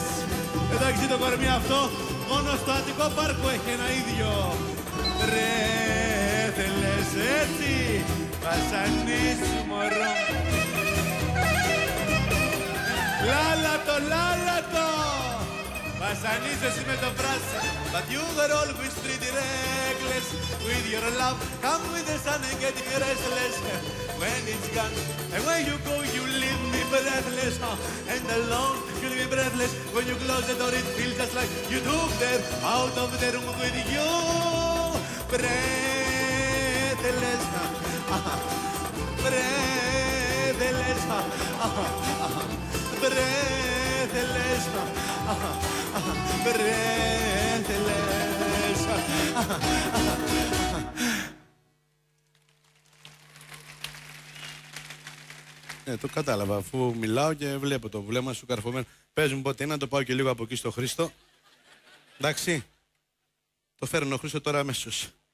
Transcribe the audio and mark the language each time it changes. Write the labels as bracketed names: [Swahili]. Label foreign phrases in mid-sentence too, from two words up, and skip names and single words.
[Greek] Εντάξει το κορμί αυτό, μόνο στο Αττικό Πάρκο έχει ένα ίδιο. Breathless, έτσι. Βασανίσου μωρό. Λάλατο. Βασανίζεσαι με το πράσινο. [English] But you were always pretty reckless with your love. Come with the sun and get me restless. When it's gone, and when you go, you leave me breathless. And alone, you leave me breathless. When you close the door, it feels just like you took them out of the room with you. Breathless. Breathless. breathless. [Greek] Το κατάλαβα, αφού μιλάω και βλέπω το βλέμμα σου καρφωμένο. Πες μου πότε είναι, να το πάω και λίγο από εκεί στο Χρήστο. Εντάξει. Το φέρνω ο Χρήστο τώρα αμέσως.